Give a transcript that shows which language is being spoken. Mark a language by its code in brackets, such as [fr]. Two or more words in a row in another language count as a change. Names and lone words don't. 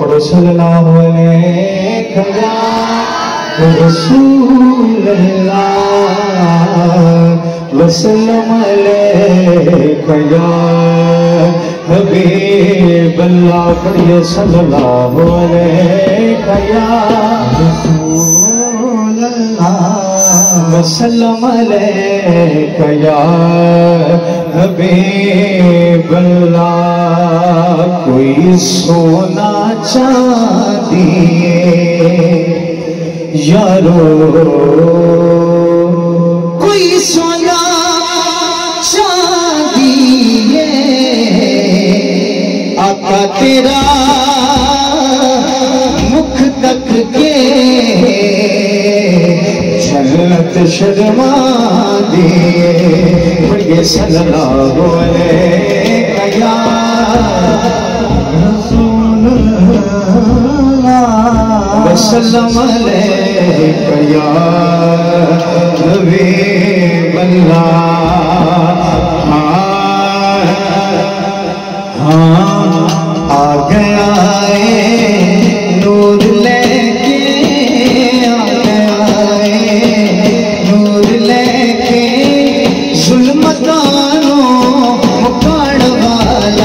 [ar] صلى الله عليه رسول الله وسلم عليك يا حبيب الله. पढ़िए صلى الله عليك يا رسول الله وسلم عليك يا حبيب الله. [pa] کوئی سونا چاندی یارو، کوئی سونا چاندی آقا تیرا مکھ تک کے جھلک شرما دیے. [ar] पढ़िए صلى الله عليك يا وسلم عليك يا حبيب الله. [pa] ہاں آ گیا نور لے کے، آ گیا نور لے کے ظلمتانوں مکاڑ والا.